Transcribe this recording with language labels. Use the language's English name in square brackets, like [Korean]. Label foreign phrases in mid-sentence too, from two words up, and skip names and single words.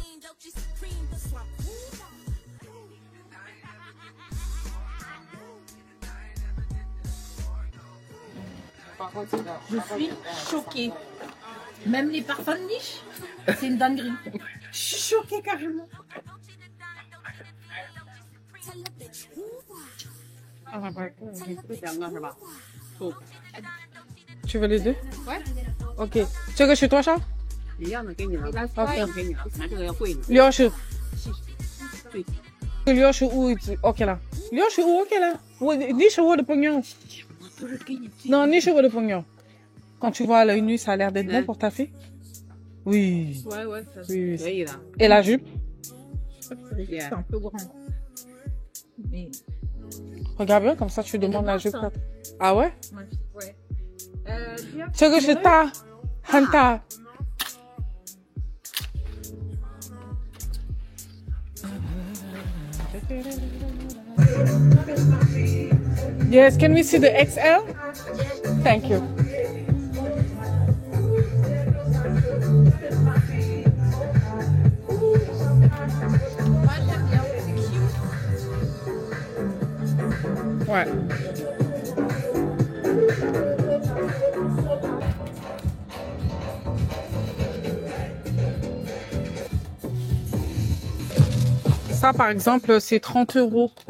[French] Je suis choquée. Même les parfums de niche, c'est une dinguerie. Je suis choquée carrément. Tu veux les deux? Ouais. [Chinese] Ok. 这个是多少？一样的给你了，好这样给你了，拿这个要贵一点。 60。对。 65 OK 啦。65 OK 啦。你是我的朋友。不是给你最 [French] Non, ni cheveux de pognon. Quand tu vois à l'œil nu, ça a l'air d'être bon pour ta fille? Oui. Ouais, ouais, ça Oui, [Chinese] c'est可以的。 [French] Et la jupe? [English] Yeah. [French] C'est un peu grand. Mais Regarde bien, comme ça tu demandes la jupe. Ah ouais? ouais. [Chinese] 这个是大，很大。 [English] Yes, can we see the XL? Thank you. [French] Ouais. Ça, par exemple, c'est 30 €.